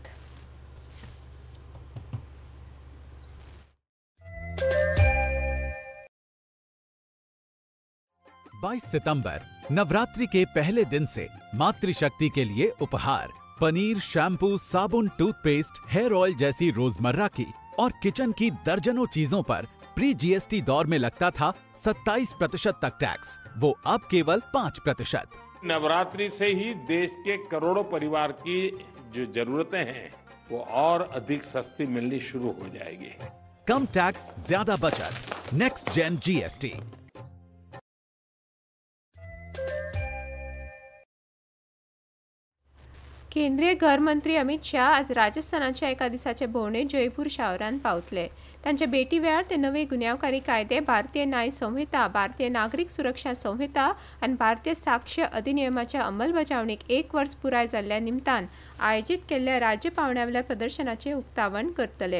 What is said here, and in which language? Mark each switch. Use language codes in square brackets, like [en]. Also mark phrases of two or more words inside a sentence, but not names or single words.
[hi] 22 सितंबर नवरात्रि के पहले दिन से मातृशक्ति के लिए उपहार पनीर, शैम्पू, साबुन, [en] toothpaste, hair oil [hi] जैसी रोजमर्रा की और किचन की दर्जनों चीजों पर [en] pre GST [hi] दौर में लगता था 27% तक टैक्स, वो अब केवल 5%। नवरात्रि से ही देश के करोड़ों परिवार की जो जरूरतें हैं वो और अधिक सस्ती मिलनी शुरू हो जाएगी। कम टैक्स, ज्यादा बचत। [en] Next Gen GST. [kok] केंद्रीय गृहमंत्री अमित शाह आज राजस्थानाच्या एका दिसाचे भोंवडेत जयपूर शारांत पावतले. तांचे भेटी वेळार ते नवे गुन्यांवकारी कायदे, भारतीय न्याय संहिता, भारतीय नागरिक सुरक्षा संहिता आनी भारतीय साक्ष्य अधिनियमाच्या अंमलबजावणीक 1 वर्स पुराय जाल्ल्या निमतान आयोजीत केल्ल्या राज्य पावंड्यावेल्या प्रदर्शनाचे उक्तावण करतले.